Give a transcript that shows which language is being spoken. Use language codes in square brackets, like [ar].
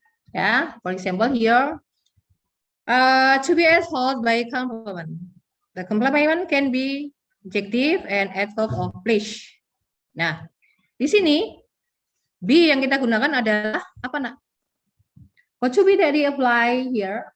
[en] Ya, for example here, to be held by complement. The complement can be adjective and adverb of place. [id] Nah, di sini be yang kita gunakan adalah apa nak? [en] What to be that we apply here?